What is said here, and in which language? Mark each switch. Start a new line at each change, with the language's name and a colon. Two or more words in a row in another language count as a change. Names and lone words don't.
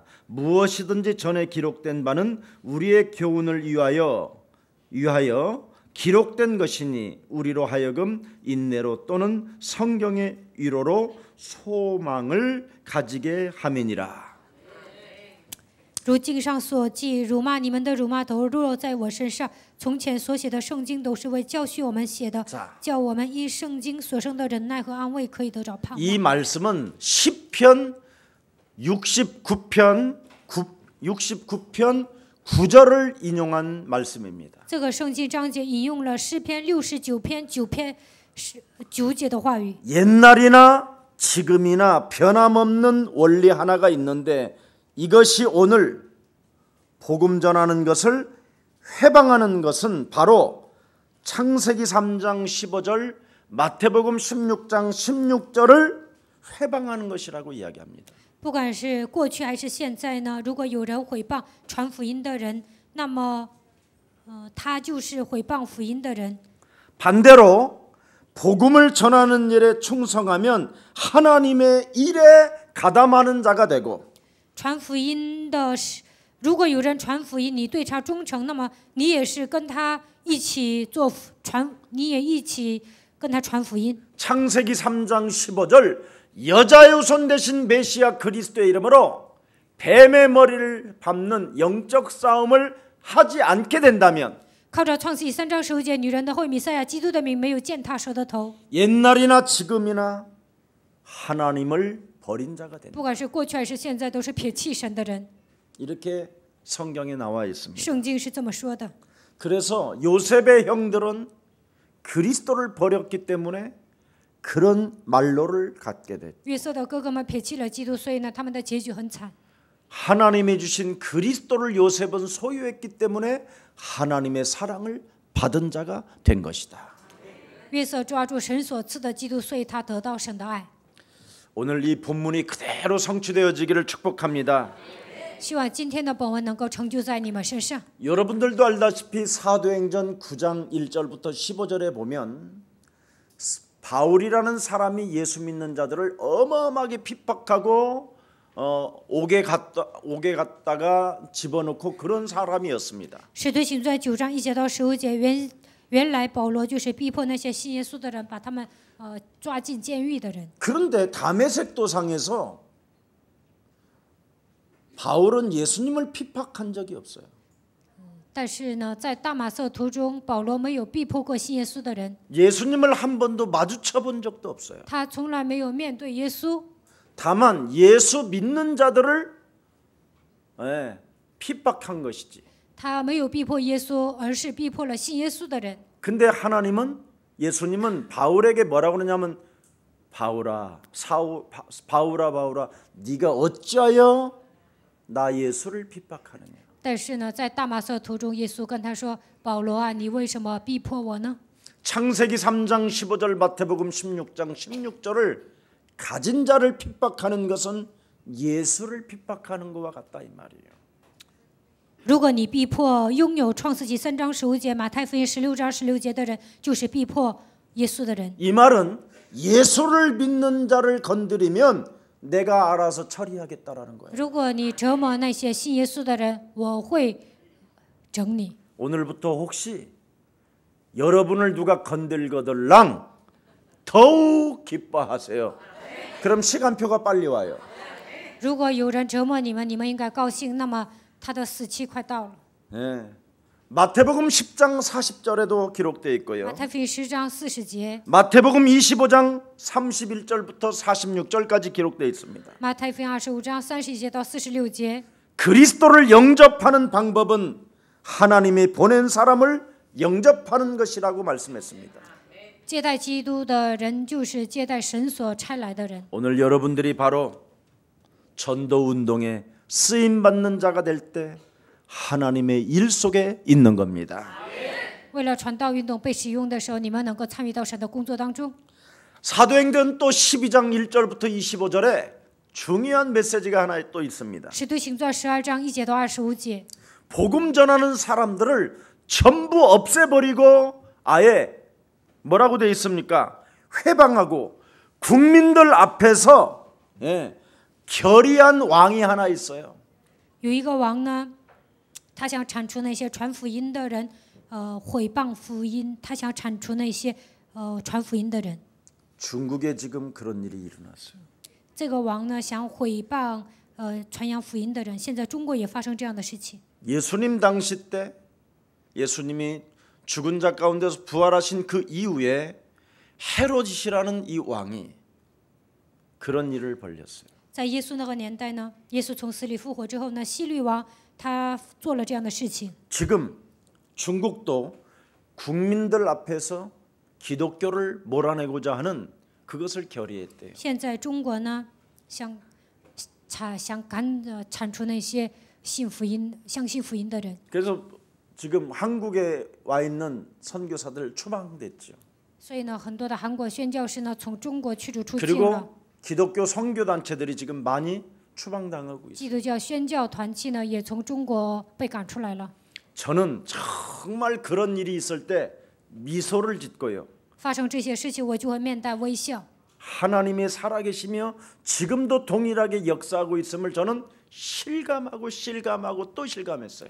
Korean: 무엇이든지 전에 기록된 바는 우리의 교훈을 위하여 기록된 것이니 우리로 하여금 인내로 또는 성경의 위로로 소망을 가지게 함이니라.
Chinese: 如经上所记，辱骂你们的辱骂都落在我身上。从前所写的圣经都是为教训我们写的，叫我们依圣经所生的忍耐和安慰可以得着盼望。
Korean: 이 말씀은 시편 69편 9절을 인용한 말씀입니다.
Chinese: 这个圣经章节引用了诗篇69篇9节的话语。
Korean: 옛날이나 지금이나 변함없는 원리 하나가 있는데 이것이 오늘 복음 전하는 것을 회방하는 것은 바로 창세기 3장 15절, 마태복음 16장 16절을 회방하는 것이라고 이야기합니다.
Chinese: 不管是过去还是现在呢，如果有人毁谤传福音的人，那么，他就是毁谤福音的人。
Korean: 반대로 복음을 전하는 일에 충성하면 하나님의 일에 가담하는 자가 되고
Chinese: 传福音的是，如果有人传福音，你对他忠诚，那么你也是跟他一起做传，你也一起跟他传福音。
Korean: 창세기 3장 15절 여자의 후손 되신 메시아 그리스도의 이름으로 뱀의 머리를 밟는 영적 싸움을 하지 않게 된다면
Chinese: 靠着创世记3章15节，女人的后裔弥赛亚基督的名没有践踏蛇的头。
Korean: 옛날이나 지금이나 하나님을 버린 자가 된다.
Chinese: 不管是过去还是现在，都是撇弃神的人。
Korean: 이렇게 성경에 나와 있습니다.
Chinese: 圣经是这么说的。
Korean: 그래서 요셉의 형들은 그리스도를 버렸기 때문에 그런 말로를 갖게 됐다.
Chinese: 约瑟的哥哥们撇弃了基督，所以呢，他们的结局很惨。
Korean: 하나님이 주신 그리스도를 요셉은 소유했기 때문에 하나님의 사랑을 받은 자가 된 것이다.
Chinese: 约瑟抓住神所赐的基督，所以他得到神的爱。
Korean: 오늘 이 본문이 그대로 성취되어지기를 축복합니다.
Chinese: 希望今天的本文能够成就在你们身上。
Korean: 여러분들도 알다시피 사도행전 9장 1절부터 15절에 보면 바울이라는 사람이 예수 믿는 자들을 어마어마하게 핍박하고 옥에 갔다가 집어넣고 그런 사람이었습니다.
Chinese: 使徒行传9章1节到15节，原来保罗就是逼迫那些信耶稣的人，把他们抓进监狱的人。
Korean: 그런데 다메섹 도상에서 바울은 예수님을 핍박한 적이 없어요.
Chinese: 但是呢，在大马色途中，保罗没有逼迫过信耶稣的人，
Korean: 예수님을 한 번도 마주쳐 본 적도 없어요.
Chinese: 他从来没有面对耶稣。
Korean: 다만 예수 믿는 자들을 핍박한 것이지.
Chinese: 他没有逼迫耶稣，而是逼迫了信耶稣的人。
Korean: 근데 예수님은 바울에게 뭐라고 그러냐면 바울아, 네가 어찌하여 나 예수를 핍박하느냐.
Chinese: 但是呢，在大马色途中，耶稣跟他说：“保罗啊，你为什么逼迫我呢？”
Korean: 창세기 3장 15절 마태복음 16장 16절을 가진 자를 핍박하는 것은 예수를 핍박하는 것과 같다 이 말이에요.
Chinese: 如果你逼迫拥有创世纪3章15节、马太福音16章16节的人，就是逼迫耶稣的人。
Korean: 이 말은 예수를 믿는 자를 건드리면 내가 알아서 처리하겠다라는 거예요.
Chinese: 如果你折磨那些信耶稣的人，我会整你。
Korean: 오늘부터 혹시 여러분을 누가 건들거들랑 더욱 기뻐하세요. 그럼 시간표가 빨리 와요.
Chinese: 如果有人折磨你们，你们应该高兴，那么他的死期快到了。
Korean: 네. 마태복음 10장 40절에도 기록되어 있고요.
Chinese: 马太福音10章40节，
Korean: 마태복음 25장 31절부터 46절까지 기록되어 있습니다.
Chinese: 马太福音25章30节到46节。
Korean: 그리스도를 영접하는 방법은 하나님이 보낸 사람을 영접하는 것이라고 말씀했습니다.
Chinese: 接待基督的人就是接待神所差来的人。
Korean: 오늘 여러분들이 바로 전도 운동에 쓰임 받는 자가 될 때 하나님의 일 속에 있는 겁니다.
Chinese: 为了传道运动被使用的时候，你们能够参与到神的工作当中。
Korean: 사도행전 또 12장 1절부터 25절에 중요한 메시지가 하나 또 있습니다.
Chinese: 使徒行传12章1节到25节，
Korean: 복음 전하는 사람들을 전부 없애버리고 아예 뭐라고 되어 있습니까? 회방하고 국민들 앞에서 결의한 왕이 하나 있어요.
Chinese: 有一个王呢，他想铲除那些传福音的人，毁谤福音，他想铲除那些传福音的人。
Korean: 중국에 지금 그런 일이 일어났어요.
Chinese: 这个王呢，想毁谤传扬福音的人。现在中国也发生这样的事情。
Korean: 예수님 당시 때 예수님이 죽은 자 가운데서 부활하신 그 이후에 헤롯이라는 이 왕이 그런 일을 벌였어요.
Chinese: 在耶稣那个年代呢，耶稣从死里复活之后呢，希律王他做了这样的事情。
Korean: 지금 중국도 국민들 앞에서 기독교를 몰아내고자 하는 그것을 결의했대요.
Chinese: 现在中国呢，想铲除那些信福音、相信福音的人。
Korean: 그래서 지금 한국에 와 있는 선교사들 추방됐죠.
Chinese: 所以呢，很多的韩国宣教士呢，从中国驱逐出境了。
Korean: 그리고 기독교 선교 단체들이 지금 많이 추방당하고 있어요.
Chinese: 基督教宣教团体呢，也从中国被赶出来了。
Korean: 저는 정말 그런 일이 있을 때 미소를 짓고요.
Chinese: 发生这些事情，我就会面带微笑。
Korean: 하나님이 살아계시며 지금도 동일하게 역사하고 있음을 저는 실감하고 또 실감했어요.